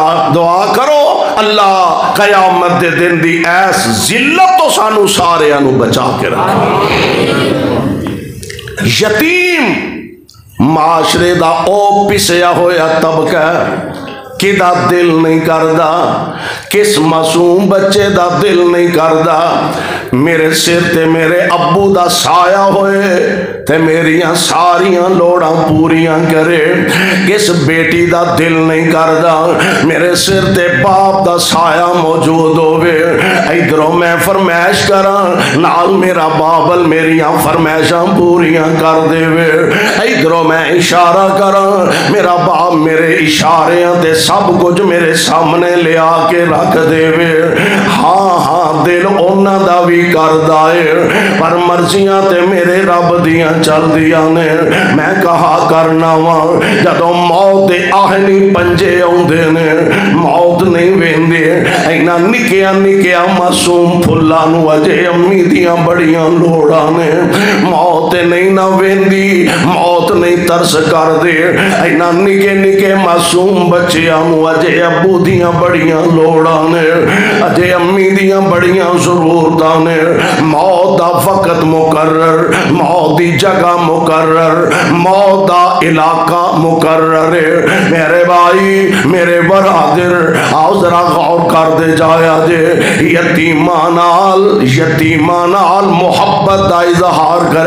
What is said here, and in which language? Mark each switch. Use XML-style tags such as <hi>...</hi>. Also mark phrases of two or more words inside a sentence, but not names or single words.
<pa>دعا کرو اللہ قیامت دے دن دی ایس ذلت تو سانو سارے انو بچا کے رکھے۔ یتیم معاشرے دا او پسیا ہویا طبقہ کدا دل نہیں کردہ، کس معصوم بچے دا دل نہیں کردہ میرے سر تے میرے ابو دا سایہ ہوئے تے میریاں ساریاں لوڑاں پوریاں کرے، کس بیٹی دا دل نہیں کردہ میرے سر تے باپ دا سایہ موجود ہوئے، ادھروں میں فرمائش کراں نال میرا بابل میریاں فرمائشاں پوریاں کر دے وے، ادھروں میں اشارہ کراں میرا باپ میرے اشاریاں تے سب کچھ میرے سامنے لے آ کے رکھ دے وے۔ ہاں ہاں دل اونا دا بھی کر دائے پر مرضیاں تے میرے رب دیاں چل دیاں نے، میں کہا کرنا وہاں جدوں موت دے آہنی پنجے اوندے نے، موت نہیں ویندے اینا نکیاں نکیاں معصوم پھلا نو اجے امی دیاں بڑیاں لوڑا نے، موت نہیں نہ ویندی، موت نہیں ترس کر دے اینا نکے نکے معصوم بچیاں نو اجے ابو دیاں بڑیاں لوڑا نے، اجے امی دیاں بڑیاں ضرورتاں نے، موت دا وقت مقرر، موت دی جگہ مقرر، موت دا علاقہ مقرر ہے۔ میرے بھائی میرے برادر آؤ ذرا غور کر دے جایا جے، یتیمان نال محبت دا اظہار کرے۔</pa>